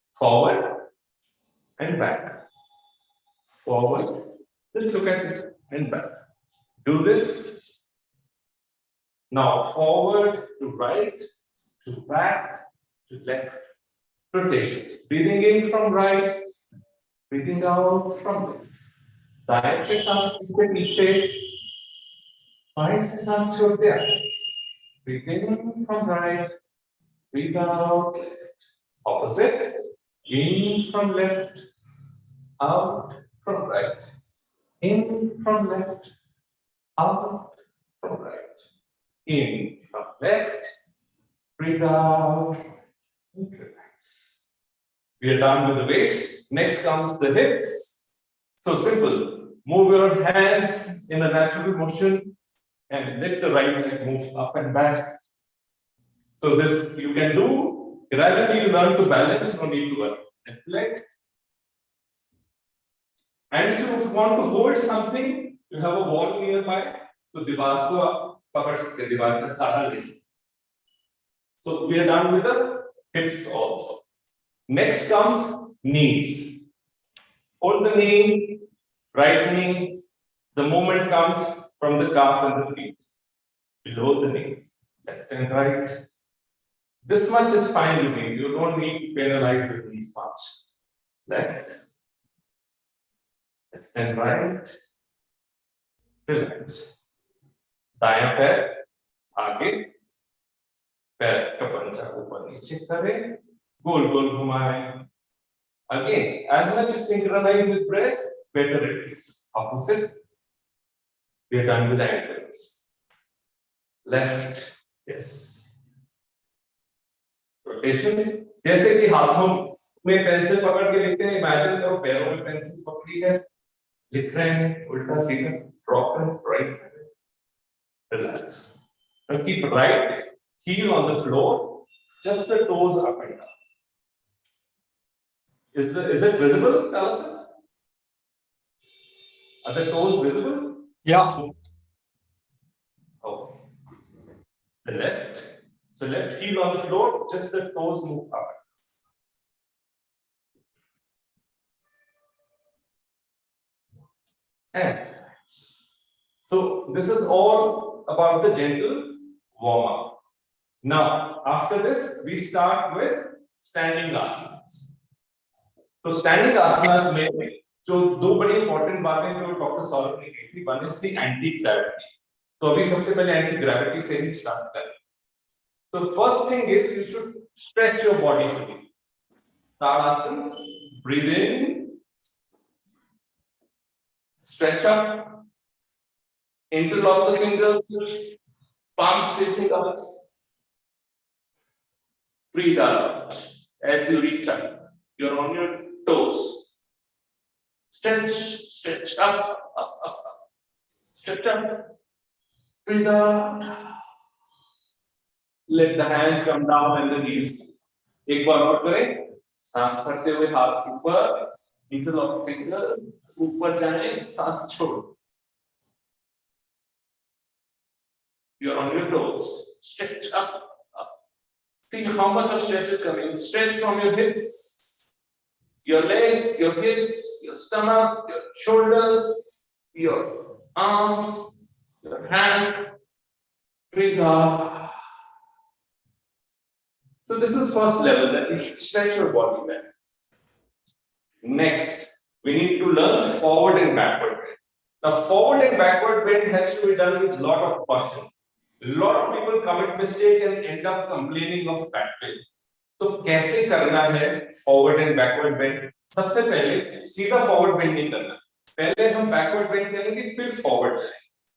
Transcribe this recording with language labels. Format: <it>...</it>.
<en>Forward and back. Forward. Just look at this and back. Do this. Now forward to right, to back, to left. Rotations. Breathing in from right, breathing out from left.</en> <hi>दाएं से सांस नीचे नीचे, बाएं से सांस छोड़ते हैं.</hi> <en>Breathe in from right, breathe out left. Opposite. In from left, out from right. In from left, out from right. In from left, breathe out. Relax. We are done with the waist. Next comes the hips. So simple. Move your hands in a natural motion and let the right leg move up and back. So this you can do. Gradually you learn to balance, no need to worry. Left leg. And if you want to hold something, you have a wall nearby.</en> <hi>So दीवार को आप पकड़ सकते हैं, दीवार का सहारा ले सकते.</hi> <en>So we are done with the hips also. Next comes knees. Hold the knee, right knee. The movement comes from the calf and the feet. Below the knee, left and right. This much is fine with me. You don't need to penalize with these much. Left and right. Relax.</en> <hi>दायां पैर आगे, पैर का पंजा ऊपर नीचे करें, गोल गोल घुमाएं.</hi> <en>Again, as much as synchronized with breath, better it is. Opposite. We are done with the ankles. Left, yes. Rotation.</en> <hi>जैसे कि हाथों में पेंसिल पकड़ के लिखते हैं, इमेजिन करो पैरों में पेंसिल पकड़ी है, लिख रहे हैं उल्टा सीधा, ड्रॉप करें, right.</hi> <en>Relax. Now keep right heel on the floor, just the toes up and down. Is it visible, Alison? Are the toes visible? Yeah. Okay. The left. So left heel on the floor, just the toes move up. and so this is all about the gentle warm-up. Now, after this, we start with standing asanas.</en> <hi>तो standing आसनास में जो दो बड़ी important बातें जो doctor Saurabh ने कही थी,</hi> <en>One is the anti gravity.</en> <hi>तो अभी सबसे पहले एंटी ग्रेविटी से ही स्टार्ट करें.</hi> <en>So first thing is you should stretch your body fully. Tadasana, breathe in, stretch up, interlock the fingers, palms facing up. Breathe out as you reach up. You're on your toes. Stretch, stretch up, up, up, up. Stretch up. Breathe out. Let the hands come down and the knees.</en> <hi>एक बार और करें. सांस भरते हुए हाथ ऊपर,</hi> <en>interlock fingers,</en> <hi>ऊपर जाएं, सांस छोड़ो.</hi> <en>You're on your toes. Stretch up, up. See how much of stretch is coming. Stretch from your hips, your legs, your hips, your stomach, your shoulders, your arms, your hands. Breathe out. So this is first level, that you should stretch your body back. Next, we need to learn forward and backward bend. Now, forward and backward bend has to be done with a lot of caution. A lot of people commit mistake and end up complaining of back pain.</en> <hi>तो कैसे करना है</hi> <en>forward and backward bend?</en> <hi>सबसे पहले सीधा forward bend नहीं करना. पहले हम backward bend करेंगे, फिर forward जाएंगे.</hi>